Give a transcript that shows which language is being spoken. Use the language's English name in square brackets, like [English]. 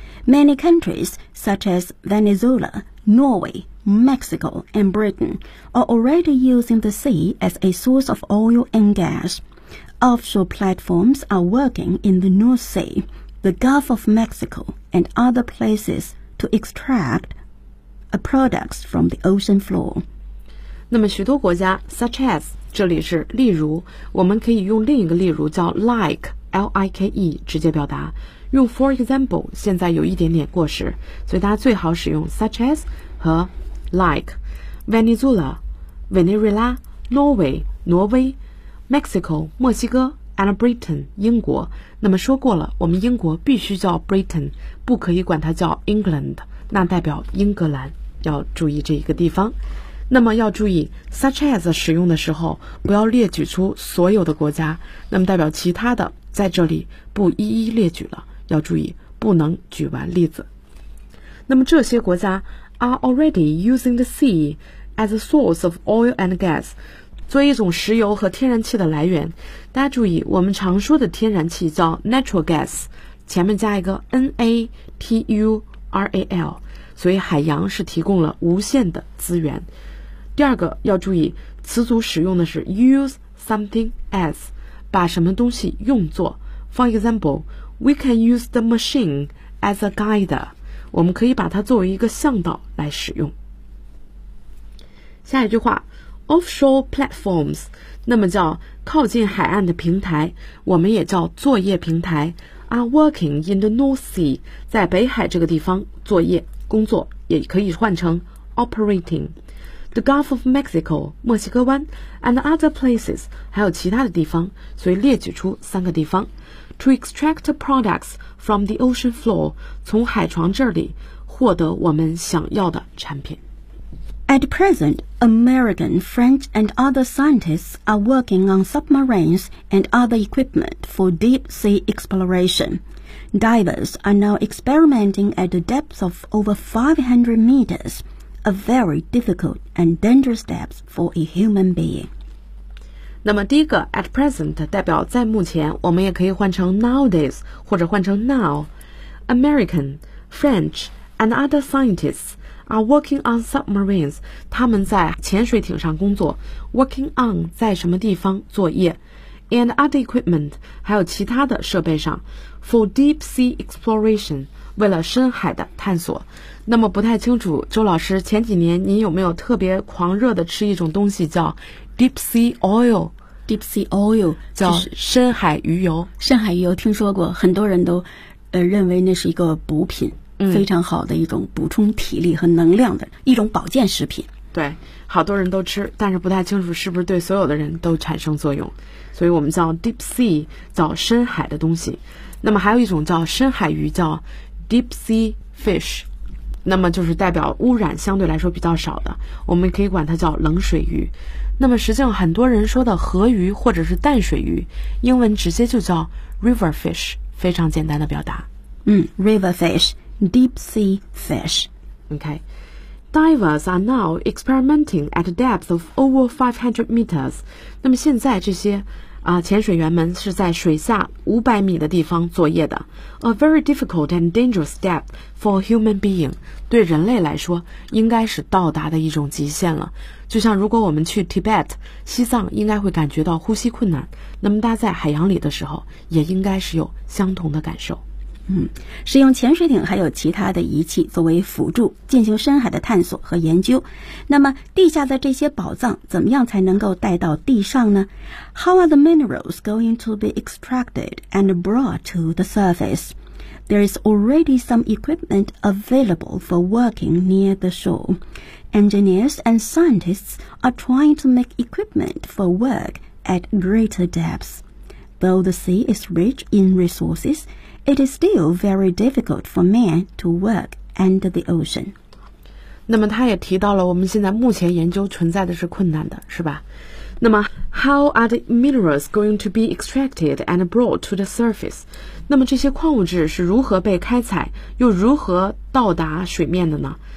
[English] Many countries such as Venezuela, Norway, Mexico, and Britain are already using the sea as a source of oil and gas. Offshore platforms are working in the North Sea, the Gulf of Mexico, and other places to extract products from the ocean floor. [Chinese] 那么许多国家 ,such as, 这里是例如，我们可以用另一个例如叫 like, L-I-K-E, 直接表达。用 for example, 现在有一点点过时，所以大家最好使用 such as 和 like, Venezuela, Venezuela, Norway, 挪威, Mexico, 墨西哥 and Britain, 英国。那么说过了，我们英国必须叫 Britain, 不可以管它叫 England, 那代表英格兰，要注意这一个地方。那么要注意 such as 使用的时候不要列举出所有的国家，那么代表其他的在这里不一一列举了，要注意不能举完例子。那么这些国家 [English] are already using the sea as a source of oil and gas, [Chinese] 作为一种石油和天然气的来源。大家注意，我们常说的天然气叫 natural gas, 前面加一个 N-A-T-U-R-A-L,所以海洋是提供了无限的资源。第二个要注意，词组使用的是 use something as, 把什么东西用作。 [English] For example, we can use the machine as a guide, [Chinese] 我们可以把它作为一个向导来使用。下一句话， offshore platforms, 那么叫靠近海岸的平台，我们也叫作业平台， [English] are working in the North Sea, [Chinese] 在北海这个地方作业。工作也可以换成 operating, the Gulf of Mexico, 墨西哥湾 [English] and other places, [Chinese] 还有其他的地方，所以列举出三个地方。 [English] To extract products from the ocean floor, [Chinese] 从海床这里获得我们想要的产品。 [English] At present, American, French and other scientists are working on submarines and other equipment for deep sea exploration. Divers are now experimenting at a depth of over 500 meters, a very difficult and dangerous depth for a human being. [Chinese] 那么第一个 at present 代表在目前，我们也可以换成 nowadays 或者换成 now. [English] American, French, and other scientists are working on submarines. [Chinese] 他们在潜水艇上工作。 Working on 在什么地方作业？ [English] And other equipment, [Chinese] 还有其他的设备上 [English] for deep sea exploration, [Chinese] 为了深海的探索。那么不太清楚，周老师，前几年您有没有特别狂热的吃一种东西叫 deep sea oil? [English] Deep sea oil, [Chinese] 叫深海鱼油。深海鱼油听说过，很多人都认为那是一个补品，非常好的一种补充体力和能量的一种保健食品。对，好多人都吃，但是不太清楚是不是对所有的人都产生作用，所以我们叫 deep sea, 叫深海的东西。那么还有一种叫深海鱼，叫 deep sea fish, 那么就是代表污染相对来说比较少的，我们可以管它叫冷水鱼。那么实际上很多人说的河鱼或者是淡水鱼，英文直接就叫 river fish, 非常简单的表达。 [English] River fish, deep sea fish. OK,Divers are now experimenting at a depth of over 500 meters. [Chinese] 那么现在这些潜水员们是在水下500米的地方作业的。 [English] A very difficult and dangerous depth for a human being. [Chinese] 对人类来说应该是到达的一种极限了。就像如果我们去 Tibet, 西藏应该会感觉到呼吸困难。那么大家在海洋里的时候也应该是有相同的感受。使用潜水艇还有其他的仪器作为辅助进行深海的探索和研究。那么地下的这些宝藏怎么样才能够带到地上呢？ [English] How are the minerals going to be extracted and brought to the surface? There is already some equipment available for working near the shore. Engineers and scientists are trying to make equipment for work at greater depths. Though the sea is rich in resources,It is still very difficult for man to work under the ocean. [Chinese] 那么他也提到了我们现在目前研究存在的是困难的，是吧？ [English] 那么 How are the minerals going to be extracted and brought to the surface? [Chinese] 那么这些矿物质是如何被开采，又如何到达水面的呢？